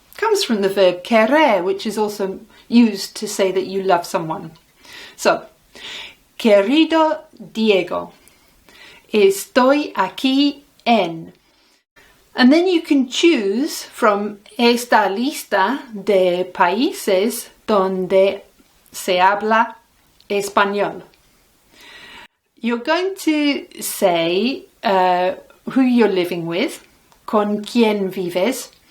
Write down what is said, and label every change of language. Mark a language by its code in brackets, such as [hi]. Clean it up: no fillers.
[en] Comes from the verb querer, which is also used to say that you love someone. [es] So, querido Diego, estoy aquí en. [en] And then you can choose from [es] esta lista de países donde se habla español. [en] You're going to say who you're living with, [es] con quién vives.